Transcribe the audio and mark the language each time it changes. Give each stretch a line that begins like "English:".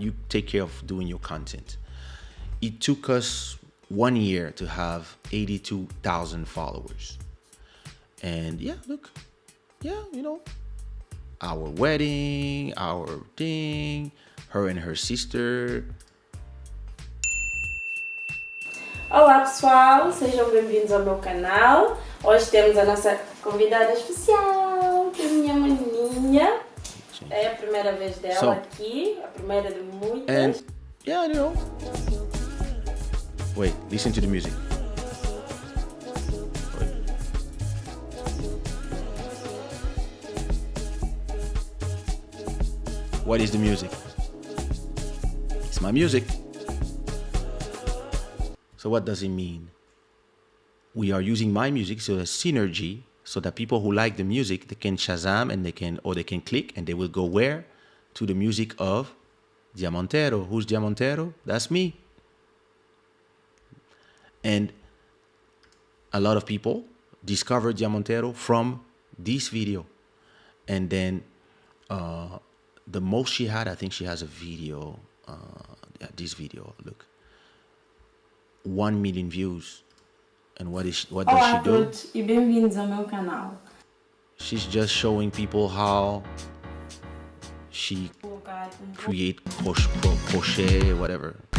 English: You take care of doing your content. It took us 1 year to have 82,000 followers. And yeah, look, yeah, you know, our wedding, our thing, her and her sister.
Portuguese: Olá pessoal, sejam bem-vindos ao meu canal. Hoje temos a nossa convidada especial, que é a minha maninha. É a primeira vez dela aqui, a primeira de muitas.
English: And yeah, you know. Wait, listen to the music. Wait. What is the music? It's my music. So what does it mean? We are using my music, so a synergy, so that people who like the music, they can Shazam and they can click and they will go where? To the music of Diamantero. Who's Diamantero? That's me. And a lot of people discovered Diamantero from this video. And then the most she had, I think she has a video, this video, look. 1 million views. And what does she do?
Portuguese: Olá a todos e bem-vindos ao meu canal.
English: She's just showing people how she create crochet, whatever.